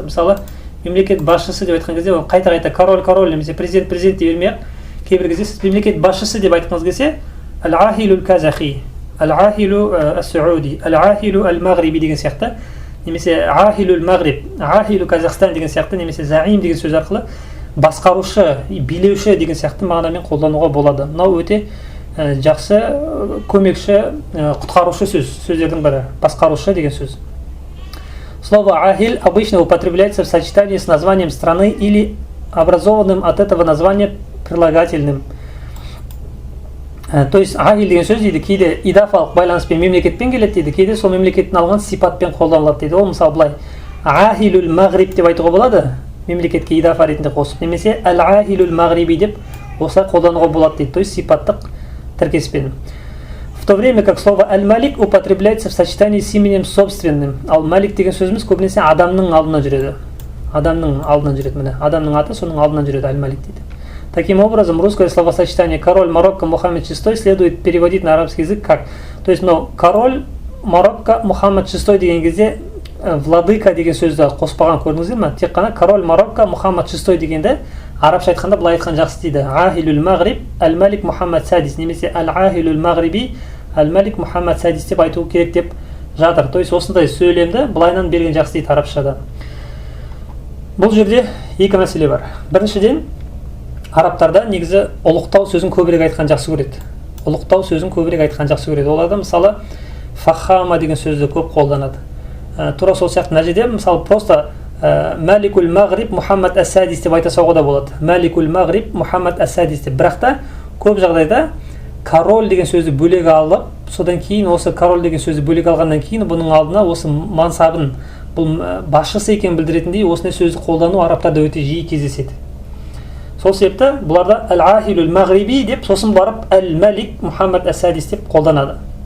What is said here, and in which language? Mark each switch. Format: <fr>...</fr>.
<kk>Мысалы, мемлекет басшысы деп айтқан кезде, қайта-қайта король немесе президент деп бермей-ақ, кейбір кезде сіз мемлекет басшысы деп айтқыңыз келсе, Ал-Ахилу al-Казахи, Ал-Ахилу al-Сауди, Ал-Ахилу al-Мағриби деген сияқты, немесе Ахилу al-Мағриб, Ахилу Казахстан деген сияқты, немесе заим деген сөз арқылы басқарушы, билеуші деген сияқты мағынамен қолдануға болады. Мынау өте жақсы көмекші, құтқарушы сөздердің бірі, басқарушы деген сөз.</kk> <ru>Слово «ахиль» обычно употребляется в сочетании с названием страны или образованным от этого названия прилагательным. То есть</ru> <kk>«ахиль» деген сөз дейді, кейде идафалық байланыспен мемлекетпен келеді дейді, кейде сол мемлекеттен алған сипатпен қолданылады дейді. Ол мысалы былай «ахилул мағриб» деп айтуға болады, мемлекетке идафа ретінде қосып, немесе «ал-ахилул мағриби» деп осылай қолдануға болады дейді,</kk> <ru>то есть</ru> <kk>сипаттық тіркеспен.</kk> <ru>В то время как слово «аль-малик» употребляется в сочетании с именем собственным.</ru> <kk>Ал-малик деген сөзіміз көбінесе адамның алдына жүреді. Адамның алдына жүреді, міне. Адамның аты соның алдына жүреді, аль-малик дейді.</kk> <ru>Таким образом, русское словосочетание «король Марокко Мухаммад VI» следует переводить на арабский язык как. То есть, король Марокко Мухаммад VI</ru> <kk>деген кезде</kk> <ru>владыка</ru> <kk>деген сөзді қоспаған көрдіңіздер ме? Тек қана</kk> <ru>король Марокко Мухаммад VI</ru> <kk>дегенде арабша айтқанда былай айтқан жақсы дейді. Ахилул Мағриб Ал-Малик Мухаммад Садис, немесе Ал-Ахилул Мағриби Ал-Малик Мухаммад Садис деп айту керек деп жатыр. То есть осындай сөйлемді былайынан берген жақсы дейді арабшада. Бұл жерде екі мәселе бар. Біріншіден, арабтарда негізі ұлықтау сөзін көбірек айтқан жақсы көреді. Ұлықтау сөзін көбірек айтқан жақсы көреді. Оларда мысалы фахама деген сөзді көп қолданады. Тура сол сияқты мына жерде мысалы</kk> <ru>просто</ru> <kk>Маликул Мағриб Мухаммад Ас-Садис деп айта салуға да болады. Маликул Мағриб Мухаммад Ас-Садис деп. Бірақ та көп жағдайда король деген сөзді бөлек алып, содан кейін осы король деген сөзді бөлек алғаннан кейін бұның алдына осы мансабын, бұл басшысы екенін білдіретіндей осындай сөзді қолдану арабтарда өте жиі кездеседі. Сол себепті бұларда Ал-Ахилул Мағриби деп, сосын барып Ал-Малик Мухаммад Ас-Садис деп қолданады.</kk>